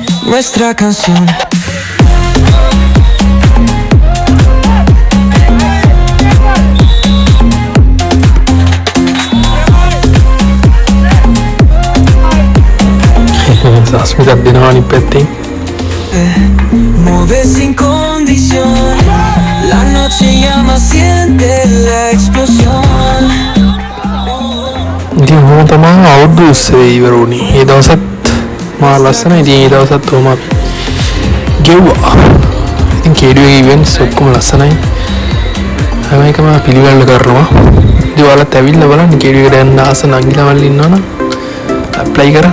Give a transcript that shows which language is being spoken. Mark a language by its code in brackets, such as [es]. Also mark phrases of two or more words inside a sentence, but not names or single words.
[es] nuestra canción. [si] සස්මිතක් දෙනවා අනිත් පැත්තෙන්. [es] Mueve sin condición. La noche llama, siente la explosión. [si] ඉතින් මොහොම තමයි අවුරුදු උත්සවය ඉවර වුණේ. ඒ දවසත් මා ලස්සනයි. ඉතින් ඒ දවසත් කොහොම අපි ගෙව්වා. ඉතින් කේඩුවේ ඉවෙන්ට්ස් ඔක්කොම ලස්සනයි. හැම එකම පිළිවෙල කරනවා. ඉතින් ඔයාලත් ඇවිල්ලා බලන්න කේඩුවේට යන්න ආස නංගිලාවල් ඉන්නවනම් ඇප්ලයි කරන්න.